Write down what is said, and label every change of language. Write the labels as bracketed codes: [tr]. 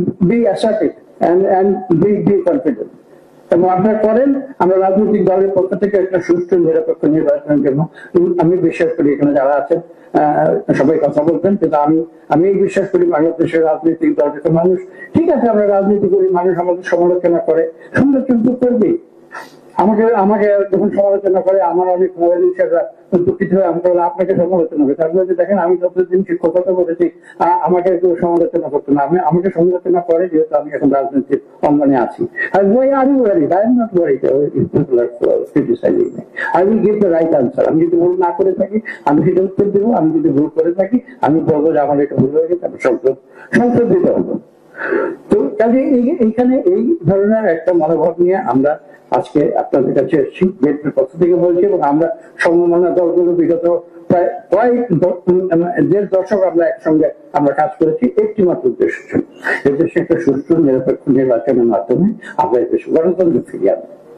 [en] Be assertive and be confident. [bn] এবং আপনারা করেন, আমরা রাজনৈতিক দলের পক্ষ থেকে একটা সুষ্ঠু নিরপেক্ষ নির্বাচনের জন্য আমি বিশ্বাস করি এখানে যারা আছেন সবাই কথা বলবেন, কিন্তু আমি বিশ্বাস করি বাংলাদেশের রাজনৈতিক দল থেকে মানুষ, ঠিক আছে আমরা রাজনীতি করি, মানুষ আমাদের সমালোচনা করে, সমালোচনা তো করবেই। আমাকে যখন সমালোচনা করে আমার অনেক মোবাইল হিসেবে দুঃখিত হয়ে আমি বলে আপনাকে সমালোচনা করি। তারপরে দেখেন আমি যতদিন শিক্ষকতা করেছি আমাকে কেউ সমালোচনা করতো না, আমাকে সমালোচনা করে যেহেতু আমি এখন রাজনীতির অঙ্গনে আছি। [en] I am not worried people are criticizing me. I will give the right answer. [bn] আমি যদি ভুল না করে থাকি আমি সেটা উত্তর দেবো, আমি যদি ভুল করে থাকি আমি বলবো যে আমার এটা ভুল হয়ে গেছে, আমি সংশোধন দিতে হবো। তো কাজে এইখানে এই ধরনের একটা মনোভাব নিয়ে আমরা আজকে আপনাদের কাছে এসেছি, বিএনপির পক্ষ থেকে বলছি। এবং আমরা সমমনা দলগুলো বিগত প্রায় কয়েক 1.5 দশক আমরা একসঙ্গে আমরা কাজ করেছি একটি মাত্র উদ্দেশ্য ছিল, এদেশে একটা সুষ্ঠু নিরপেক্ষ নির্বাচনের মাধ্যমে আমরা এদেশে গণতন্ত্র ফিরিয়ে আনবো।